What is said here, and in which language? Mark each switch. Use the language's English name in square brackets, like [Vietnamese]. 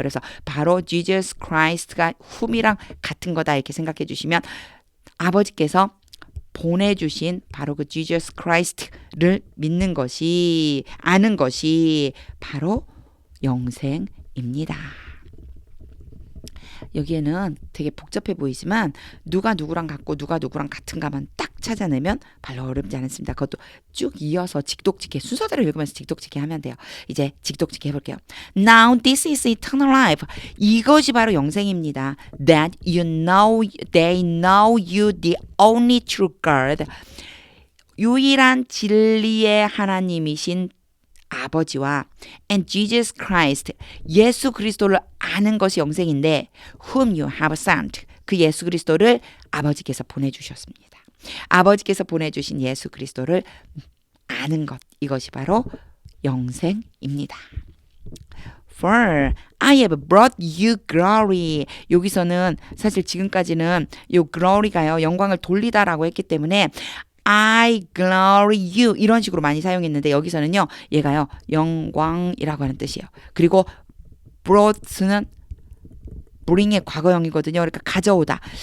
[Korean] 그래서 바로 Jesus Christ가 whom이랑 같은 거다 이렇게 생각해 주시면 아버지께서 보내주신 바로 그 Jesus Christ를 믿는 것이 아는 것이 바로 영생입니다. 여기에는 되게 복잡해 보이지만 누가 누구랑 같고 누가 누구랑 같은가만 딱 찾아내면 별로 어렵지 않습니다. 그것도 쭉 이어서 직독직해 순서대로 읽으면서 직독직해 하면 돼요. 이제 직독직해 해볼게요. [English] Now this is eternal life. [Korean] 이것이 바로 영생입니다. [English] That they know you the only true God. [Korean] 유일한 진리의 하나님이신 아버지와 [English] and Jesus Christ, [Korean] 예수 그리스도를 아는 것이 영생인데 [English] whom you have sent, [Korean] 그 예수 그리스도를 아버지께서 보내주셨습니다. 아버지께서 보내주신 예수 그리스도를 아는 것, 이것이 바로 영생입니다. [English] For I have brought you glory. [Korean] 여기서는 사실 지금까지는 이 glory가요 영광을 돌리다라고 했기 때문에 [English] I glory you [Korean] 이런 식으로 많이 사용했는데 여기서는요 얘가요 영광이라고 하는 뜻이에요. 그리고 brought는 bring의 과거형이거든요. 그러니까 가져오다.